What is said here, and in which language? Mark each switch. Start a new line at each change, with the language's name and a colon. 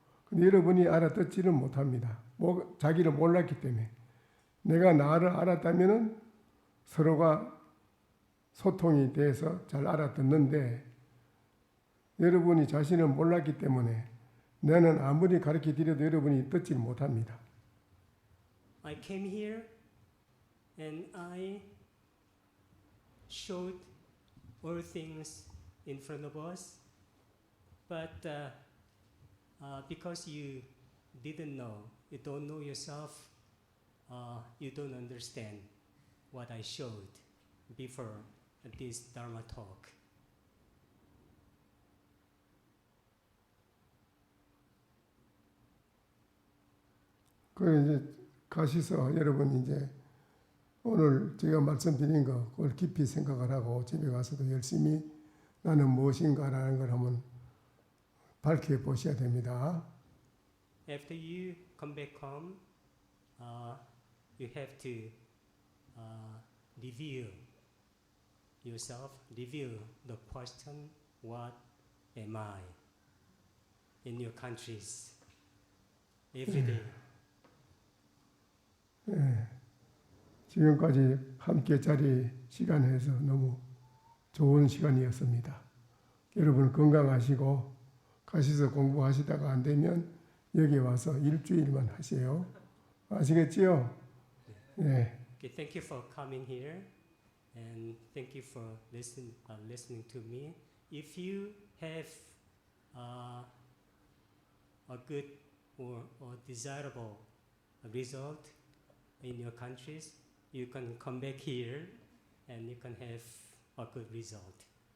Korean: 근데 여러분이 알아듣지는 못합니다. 자기를 몰랐기 때문에. 내가 나를 알았다면은 서로가 소통이 돼서 잘 알아듣는데 여러분이 자신을 몰랐기 때문에 나는 아무리 가르쳐 드려도 여러분이 듣지 못합니다.
English: I came here and I showed all things in front of us, but because you didn't know, you don't know yourself, you don't understand what I showed before this Dharma talk.
Korean: 그 이제 가셔서 여러분 이제 오늘 제가 말씀드린 거 그걸 깊이 생각을 하고 집에 가서도 열심히 나는 무엇인가라는 걸 한번 밝혀 보셔야 됩니다.
English: After you come back home, you have to review yourself, review the question, what am I in your countries every day.
Korean: 예, 지금까지 함께 자리 시간 해서 너무 좋은 시간이었습니다. 여러분 건강하시고 가셔서 공부하시다가 안 되면 여기 와서 일주일만 하세요. 아시겠지요? 네.
English: Okay, thank you for coming here, and thank you for listening to me. If you have a good or desirable result in your countries, you can come back here and you can have a good result.